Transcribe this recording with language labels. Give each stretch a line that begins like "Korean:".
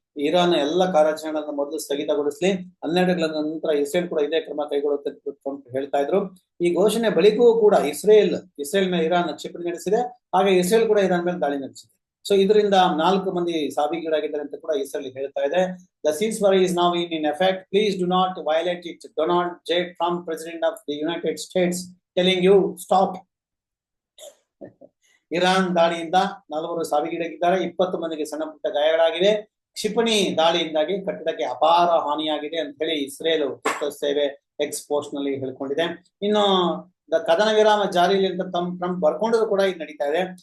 Kannada: Iran ಎಲ್ಲ ಕಾರ್ಯಾಚರಣೆಗಳನ್ನು ಮೊದಲು ಸ್ಥಗಿತಗೊಳಿಸಲಿ, 12 ಗಂಟೆಗಳ ನಂತರ ಇಸ್ರೇಲ್ ಕೂಡ ಇದೇ ಕ್ರಮ ಕೈಗೊಳ್ಳುತ್ತೆ ಟ್ರಂಪ್ ಹೇಳ್ತಾ ಇದ್ರು. ಈ ಘೋಷಣೆ ಬಳಿಕವೂ ಕೂಡ ಇಸ್ರೇಲ್ ಮೇಲೆ ಇರಾನ್ ಕ್ಷಿಪಣಿ ನಡೆಸಿದೆ, ಹಾಗೆ ಇಸ್ರೇಲ್ ಕೂಡ ಇರಾನ್ ಮೇಲೆ ದಾಳಿ ನಡೆಸಿದೆ. ಸೊ ಇದರಿಂದ 4 ಮಂದಿ ಸಾವಿಗೀಡಾಗಿದ್ದಾರೆ ಅಂತ ಕೂಡ ಇಸ್ರೇಲ್ ಹೇಳ್ತಾ ಇದೆ.
English: The ceasefire is now in effect. Please do not violate it. Donald J. Trump, President of the United States, telling you stop.
Kannada: Iran ದಾಳಿಯಿಂದ 4 ಸಾವಿಗೀಡಾಗಿದ್ದಾರೆ, 20 ಮಂದಿಗೆ ಸಣ್ಣ ಪುಟ್ಟ ಗಾಯಗಳಾಗಿವೆ. ಕ್ಷಿಪಣಿ ದಾಳಿಯಿಂದಾಗಿ ಕಟ್ಟಡಕ್ಕೆ ಅಪಾರ ಹಾನಿಯಾಗಿದೆ ಅಂತ ಹೇಳಿ ಇಸ್ರೇಲ್ ಸೇವೆ ಎಕ್ಸ್ ಪೋಸ್ಟ್ ನಲ್ಲಿ ಹೇಳ್ಕೊಂಡಿದೆ. ಇನ್ನು ಕದನ ವಿರಾಮ ಜಾರಿಯಲ್ಲಿ ಅಂತ ಟ್ರಂಪ್ ಬರ್ಕೊಂಡದು ಕೂಡ ಇದು ನಡೀತಾ ಇದೆ.